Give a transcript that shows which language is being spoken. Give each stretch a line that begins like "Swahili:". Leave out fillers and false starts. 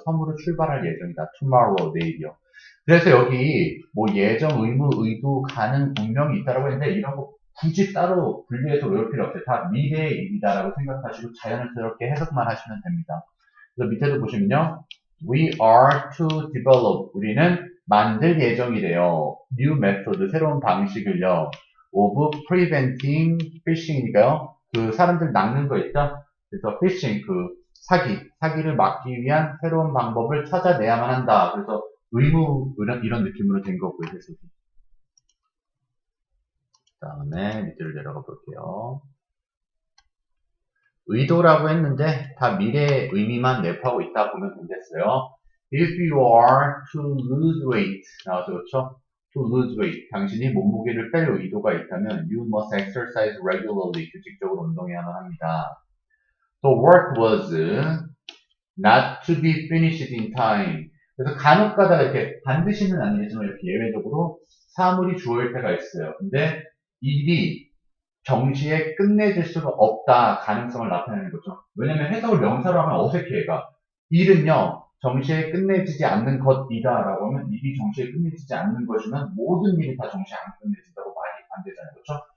Korean: 섬으로 출발할 예정이다. tomorrow, 내일이요. 그래서 여기 뭐 예정, 의무, 의도, 가능, 운명이 있다라고 했는데 이런 거 굳이 따로 분리해서 외울 필요 없어요. 다 미래의 일이다라고 생각하시고 자연스럽게 해석만 하시면 됩니다. 그래서 밑에도 보시면요.
English: We are to develop.
Korean: 우리는 만들 예정이래요. New method, 새로운 방식을요.
English: of preventing fishing이니까요.
Korean: 그 사람들 낚는 거 있죠? 그래서 fishing, 그 사기를 막기 위한 새로운 방법을 찾아내야만 한다. 그래서 의무, 이런 느낌으로 된 거고요. 그래서 그 다음에 밑으로 내려가 볼게요. 의도라고 했는데 다 미래의 의미만 내포하고 있다 보면 되겠어요.
English: If you are to lose weight,
Korean: 나와서 그렇죠?
English: To lose weight,
Korean: 당신이 몸무게를 뺄 의도가 있다면
English: you must exercise regularly,
Korean: 규칙적으로 운동해야만 합니다.
English: The work was not to be finished in time.
Korean: 그래서 간혹 가다가 이렇게 반드시는 아니겠지만 이렇게 예외적으로 사물이 주어질 때가 있어요. 근데 일이 정시에 끝내질 수가 없다 가능성을 나타내는 거죠. 왜냐면 해석을 명사로 하면 어색해 얘가. 일은요 정시에 끝내지지 않는 것이다 라고 하면 일이 정시에 끝내지지 않는 것이면 모든 일이 다 정시에 안 끝내진다고 말이 안 되잖아요. 그렇죠?